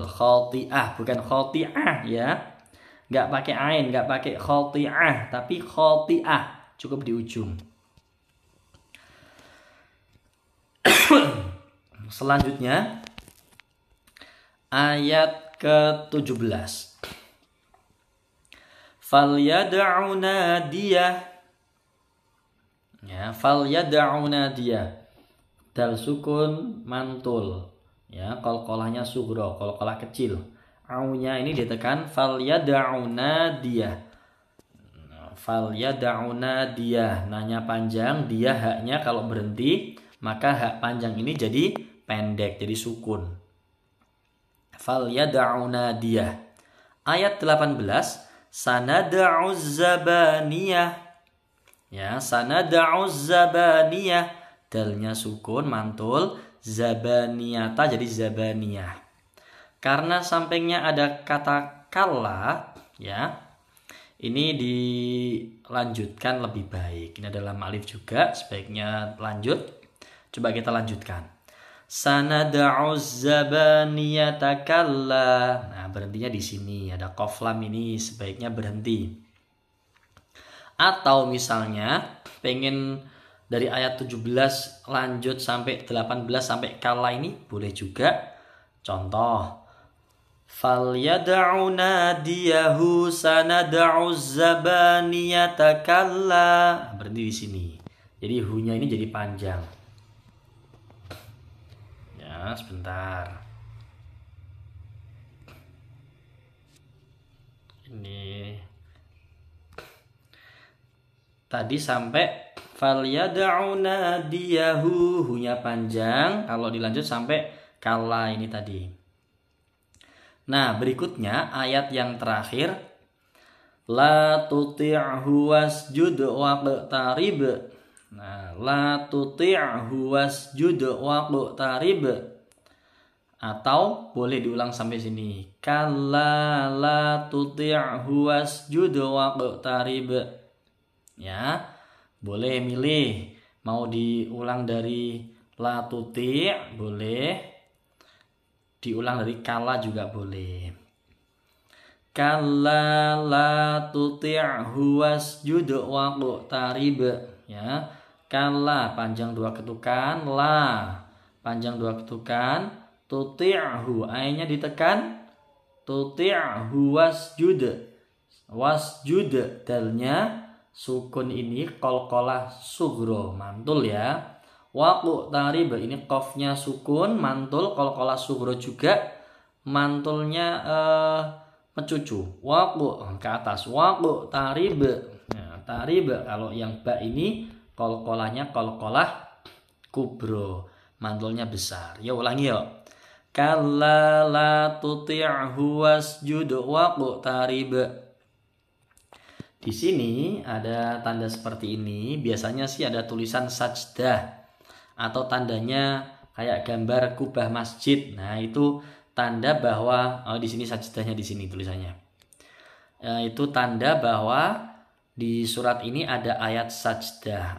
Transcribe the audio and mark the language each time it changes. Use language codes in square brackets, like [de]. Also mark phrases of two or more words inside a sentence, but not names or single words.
[id] Khati'ah, bukan khati'ah ya. Gak pakai ain, gak pakai khati'ah, tapi khati'ah, cukup di ujung. Selanjutnya ayat ke-17. [ar] فليدع ناديه. [id] Ya, [ar] فليدع ناديه. [id] Dal sukun mantul. Ya, qalqalahnya sugro, qalqalah kecil. Aunya ini ditekan [ar] فليدع ناديه. فليدع ناديه. [id] Nanya panjang, dia haknya kalau berhenti, maka hak panjang ini jadi pendek, jadi sukun. [ar] فليدع ناديه. Ayat 18. سندع الزبانية. Ya, سندع الزبانية. [id] Dalnya sukun mantul, zabaniyata jadi zabaniyah. Karena sampingnya ada kata kalla, ya. Ini dilanjutkan lebih baik. Ini adalah alif juga, sebaiknya lanjut. Coba kita lanjutkan. [ar] سندع الزبانية كلا. [id] Nah, berhentinya di sini. Ada qaf lam ini sebaiknya berhenti. Atau misalnya pengen dari ayat 17 lanjut sampai 18 sampai kalla ini boleh juga. Contoh, [ar] فليدع ناديه سندع الزبانية كلا. [id] Berhenti di sini. Jadi hu-nya ini jadi panjang. Ya, sebentar. Ini tadi sampai [ar] فليدع ناديه, [id] hu-nya panjang. Kalau dilanjut sampai kalla ini tadi. Nah, berikutnya ayat yang terakhir, [ar] لا تطعه واسجد واقترب. Nah, لا تطعه واسجد واقترب. [id] Atau boleh diulang sampai sini. [ar] كلا لا تطعه واسجد واقترب. [id] Ya, boleh milih mau diulang dari [ar] لا تطع' [id] boleh, diulang dari kalla juga boleh. [ar] كلا لا تطعه واسجد واقترب. [id] Ya, kalla panjang 2 ketukan, la panjang 2 ketukan, tuti'hu ai-nya ditekan, [ar] تطعه واسجد. [id] Wasjud dalnya sukun ini qalqalah sugro mantul ya. Waqtarib ini qafnya sukun mantul, qalqalah sugro juga mantulnya mencucu. Waqu ke atas, waqtarib. Nah, tarib kalau yang ba ini qalqalahnya qalqalah kubro, mantulnya besar. Ya ulangi yuk. [ar] كلا لا تطعه واسجد واقترب. [id] Di sini ada tanda seperti ini. Biasanya sih ada tulisan sajdah atau tandanya kayak gambar kubah masjid. Nah, itu tanda bahwa di sini sajdahnya, di sini tulisannya. Itu tanda bahwa di surat ini ada ayat sajdah.